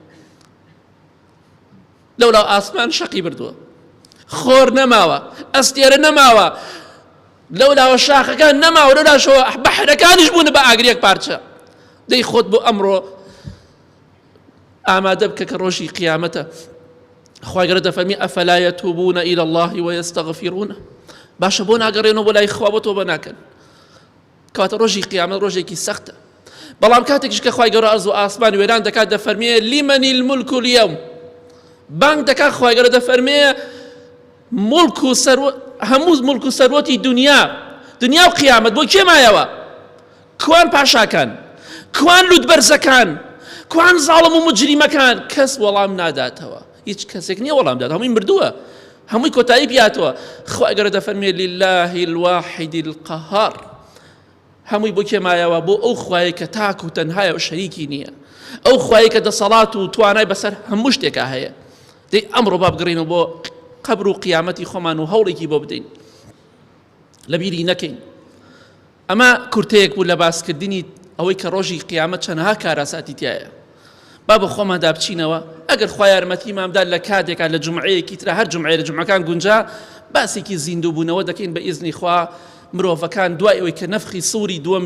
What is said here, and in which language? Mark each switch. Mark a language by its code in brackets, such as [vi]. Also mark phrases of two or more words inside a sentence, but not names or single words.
[ckb] لەولاو ئاسمان شەقی بردووە خۆر نەماوە ئەستێرە نەماوە لەولاوە شاخەکان نەماوە لەولاشەوە بەحرەکانیش بوون بە ئاگر یەک پارچە دەی خۆت بۆ ئەمڕۆ ئامادە بکە کە ڕۆژی قیامەتە خوا گەورە دەفەرمی [ar] ئەفەلا یەتوبون إلى الله ويستغفرون [ckb] باشە بۆ ناگەڕێنەوە بۆ لای خوا بۆ تۆ بە ناکەن کاتە ڕۆژی قیامەت ڕۆژێکی سەختە بەڵام کاتێکیش کە خوای گەورە ئەرز و ئاسمان وێران دەکات دەفەرمێ [ar] لیمەن الملک [ckb] اليوم بانگ دەکات خوای گەورە دەفەرمێ ملک و سەروەت هەموو ملک و سەروەتی دنیا و قیامەت بۆ کێ مایەوە کوان پاشاکان کوان لوتبەرزەکان کوان زاڵم و مجریمەکان کەس وەڵام ناداتەوە هیچ کەسێک نییە وەڵام دات هەمووی مردووە هەمووی کۆتایی پیاتەوە خوای گەورە دەفەرمێ [ar] لله الواحد القهار [ckb] هەمووی بۆ کێ مایەوە بۆ ئەو خوایە کە تاک و تەنهایە و شەریکی نییە ئەو خوایە کە دەسەڵات و توانای بەسەر هەموو شتێکا هەیە دەی ئەمڕۆ با بگەڕێنەوە بۆ قەبر و قیامەتی خۆمان و هەوڵێکی بۆ بدەین لەبیری نەکەین ئەمە کورتەیەک بوو لە باسکردنی ئەوەی کە ڕۆژی قیامەت چەندەها کارەساتی تایە با بە خۆمان دابچینەوە ئەگەر خوا یارمەتیمامدا لە کاتێکا لە جومعەیەکی ترە هەر جومعەیە لە جومعەکان گونجا باسێکی زیندووبوونەوە دەکەین بە ئیزنی خوا مرۆڤەکان دوای ئەوەی کە نەفخی سووری دووەم